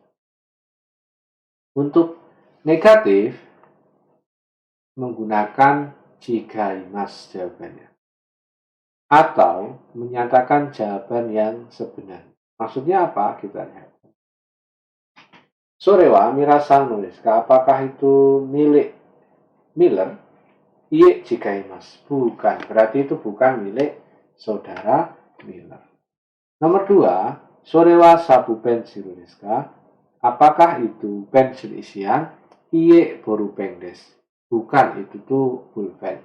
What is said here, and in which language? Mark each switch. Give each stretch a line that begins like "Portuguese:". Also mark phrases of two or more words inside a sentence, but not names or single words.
Indonesian: Untuk negatif menggunakan jigaimasu jawabannya. Atau menyatakan jawaban yang sebenarnya. Maksudnya apa? Kita lihat.
Japanese: それはミラーさんのですか?
Indonesian: Apakah itu milik Miller?
Japanese: いいえ、ちがいます. Bukan.
Indonesian: Berarti itu bukan milik saudara Miller.
Japanese: Nomor 2, それはシャープペンシルですか?
Indonesian: Apakah itu pensil isian?
Japanese: いいえ、ボールペンです.
Indonesian: Bukan, itu tuh pulpen.